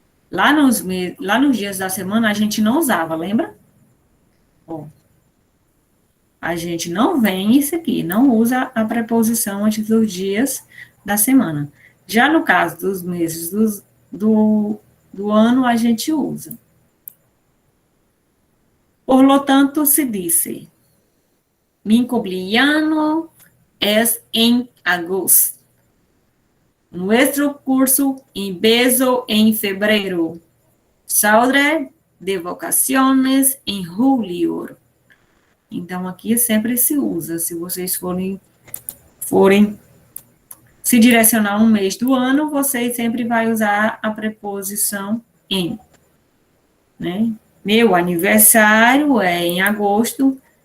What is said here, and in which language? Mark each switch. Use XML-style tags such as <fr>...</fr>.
<pt>Lá nos dias da semana, a gente não usava, lembra? Bom, a gente não vem isso aqui, não usa a preposição antes dos dias da semana. Já no caso dos meses do ano, a gente usa.</pt> <es>Por lo tanto, se dice, mi cumpleaños es en agosto. Nuestro curso empezó en febrero. Saldré de vacaciones em julio.</es> <pt>Então, aqui sempre se usa. Se vocês forem se direcionar um mês do ano, vocês sempre vai usar a preposição em. Né? Meu aniversário é em agosto.</pt>